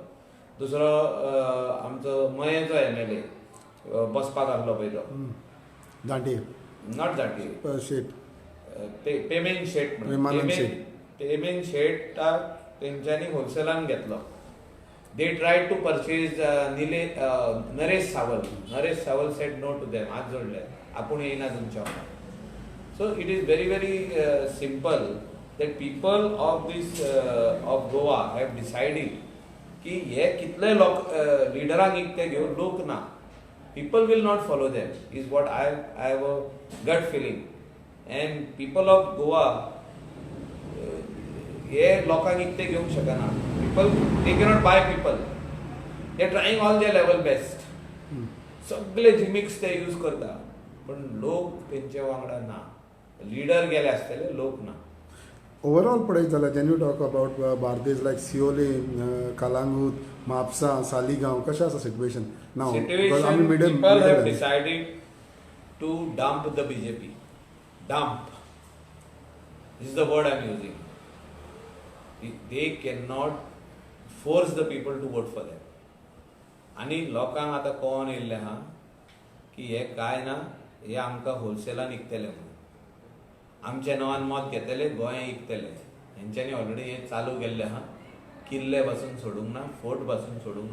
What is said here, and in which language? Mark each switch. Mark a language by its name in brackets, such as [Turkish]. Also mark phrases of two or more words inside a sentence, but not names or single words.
[Konkani] दुसरो आमचो मयेचो MLA बसपाक आहलो पळय तो दांडी नॉट जाटी शेट पेमेंट शेट विमानन शेट. पेमेंट शेटाक तेंच्यांनी होलसेलान घेतलो. [English] They tried to purchase Naresh Sawal. नरेश सावल सेड नो टू देम. [Konkani] हात जोडले आपूण येयना तुमच्या वांगडा. [English] So it is very simple that people of of Goa have decided [Konkani] कि हे कितले लोक लिडरांक इकते घेवन लोक ना. [English] People will not follow them is what I have a gut feeling. And people of Goa [Konkani] हे लोकांक इकते घेवंक शकना. [English] People they cannot buy people. They are trying all their level best. [Konkani] सगळे जिमिक्स ते यूज करता पण लोक तेंचे वांगडा ना. लीडर गेले आसतले लोक ना. ओवरऑल पळयत जाल्यार [English] when you talk about [Konkani] बार्देज लायक सिओले, कलांगूट, म्हापसा, सालिगांव कशें आसा सिट्युएशन नाव? [English] Situation, people have decided to dump the BJP. Dump. This is the word I am using. They cannot force the people to vote for them. [Konkani] आणि लोकांक आतां कळोन येयल्लें आहा की हे काय ना, हे आमकां होलसेलान इकतले म्हणून. आमच्या नांवान मत घेतले, गोंय इकतले. हेंच्यांनी ऑलरेडी हें चालू केल्लें आहा. किल्ले पासून सोडूंक ना, फोर्ट पासून सोडूंक ना.